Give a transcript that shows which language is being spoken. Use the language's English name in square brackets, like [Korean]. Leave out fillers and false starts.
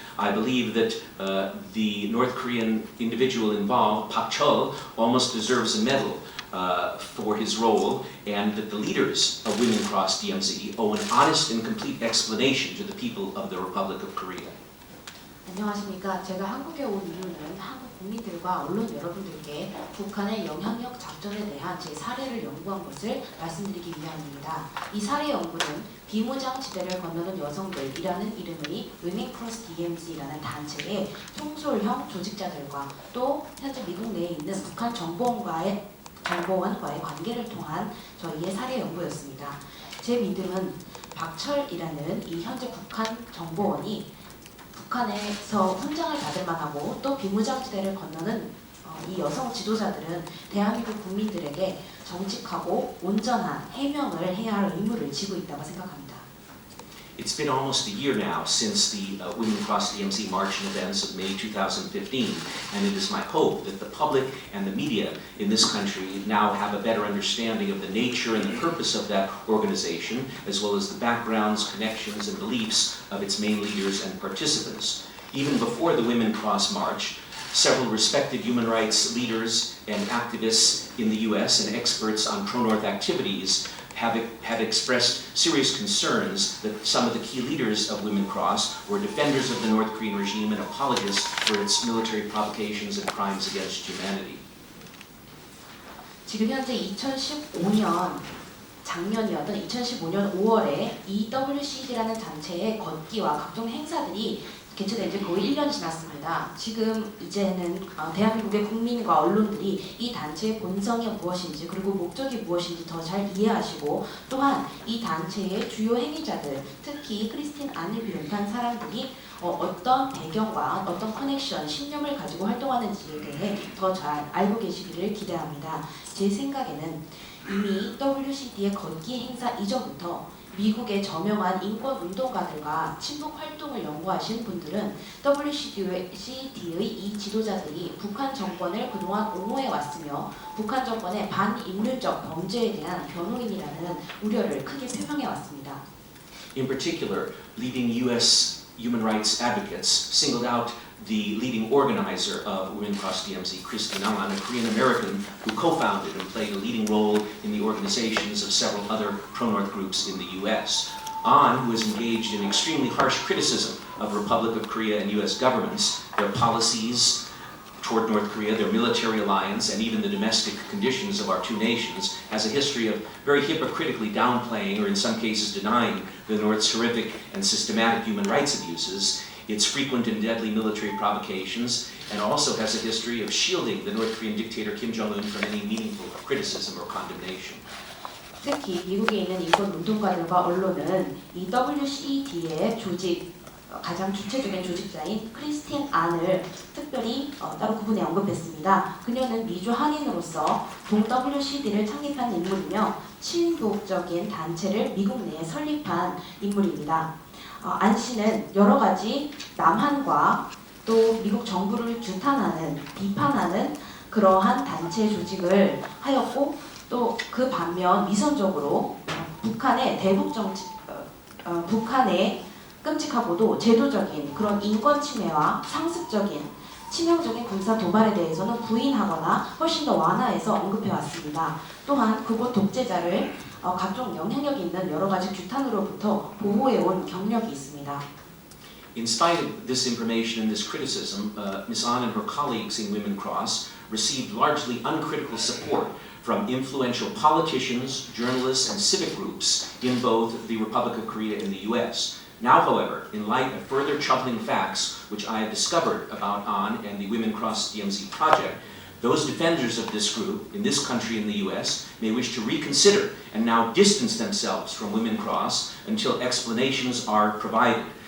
[English] I believe that the North Korean individual involved, Pak Chul, almost deserves a medal for his role, and that the leaders of WiminCrossDmz owe an honest and complete explanation to the people of the Republic of Korea. [Korean] 안녕하십니까. 제가 한국에 온 이유는 한국 국민들과 언론 여러분들께 북한의 영향력 작전에 대한 제 사례를 연구한 것을 말씀드리기 위함입니다. 이 사례 연구는 비무장지대를 건너는 여성들이라는 이름의 위민크로스Dmz라는 단체의 통솔형 조직자들과 또 현재 미국 내에 있는 북한 정보원과의 관계를 통한 저희의 사례 연구였습니다. 제 믿음은 박철이라는 이 현재 북한 정보원이 북한에서 훈장을 받을 만하고 또 비무장지대를 건너는 이 여성 지도자들은 대한민국 국민들에게 정직하고 온전한 해명을 해야 할 의무를 지고 있다고 생각합니다. [English] It's been almost a year now since the WiminCrossDmz march and events of May 2015, and it is my hope that the public and the media in this country now have a better understanding of the nature and the purpose of that organization, as well as the backgrounds, connections, and beliefs of its main leaders and participants. Even before the Women Cross March, several respected human rights leaders and activists in the US and experts on pro-North activities have expressed serious concerns that some of the key leaders of Women Cross were defenders of the North Korean regime and apologists for its military provocations and crimes against humanity. [Korean] 지금 현재 2015년 작년이었던 2015년 5월에 EWCD라는 단체의 걷기와 각종 행사들이 개최된 지 거의 1년 지났습니다. 지금 이제는 대한민국의 국민과 언론들이 이 단체의 본성이 무엇인지 그리고 목적이 무엇인지 더 잘 이해하시고 또한 이 단체의 주요 행위자들, 특히 크리스틴 안을 비롯한 사람들이 어떤 배경과 어떤 커넥션, 신념을 가지고 활동하는지에 대해 더 잘 알고 계시기를 기대합니다. 제 생각에는 이미 WCD의 걷기 행사 이전부터 미국의 저명한 인권운동가들과 친북 활동을 연구하신 분들은 WCD의 이 지도자들이 북한 정권을 그동안 옹호해왔으며 북한 정권의 반인륜적 범죄에 대한 변호인이라는 우려를 크게 표명해왔습니다. [English] In particular, leading US human rights advocates singled out the leading organizer of WiminCrossDmz, Christine Ang, a Korean American who co-founded and played a leading role in the organizations of several other pro-North groups in the US. An, who has engaged in extremely harsh criticism of Republic of Korea and US governments, their policies toward North Korea, their military alliance, and even the domestic conditions of our two nations, has a history of very hypocritically downplaying or in some cases denying the North's horrific and systematic human rights abuses, its frequent and deadly military provocations, and also has a history of shielding the North Korean dictator Kim Jong-un from any meaningful criticism or condemnation. [Korean] 특히 미국에 있는 인권운동가들과 언론은 이 WCD의 가장 주체적인 조직자인 크리스틴 안을 특별히 따로 구분해 언급했습니다. 그녀는 미주 한인으로서 동 WCD를 창립한 인물이며 친북적인 단체를 미국 내에 설립한 인물입니다. 안 씨는 여러 가지 남한과 또 미국 정부를 규탄하는, 비판하는 그러한 단체 조직을 하였고 또 그 반면 위선적으로 북한의 대북 정치, 북한의 끔찍하고도 제도적인 그런 인권 침해와 상습적인 치명적인 군사 도발에 대해서는 부인하거나 훨씬 더 완화해서 언급해 왔습니다. 또한 그곳 독재자를 각종 영향력이 있는 여러 가지 규탄으로부터 보호해온 경력이 있습니다. [English] In spite of this information and this criticism, Ms. An and her colleagues in Women Cross received largely uncritical support from influential politicians, journalists, and civic groups in both the Republic of Korea and the US. Now, however, in light of further troubling facts which I have discovered about An and the WiminCrossDmz project, those defenders of this group in this country in the US may wish to reconsider and now distance themselves from Women Cross until explanations are provided.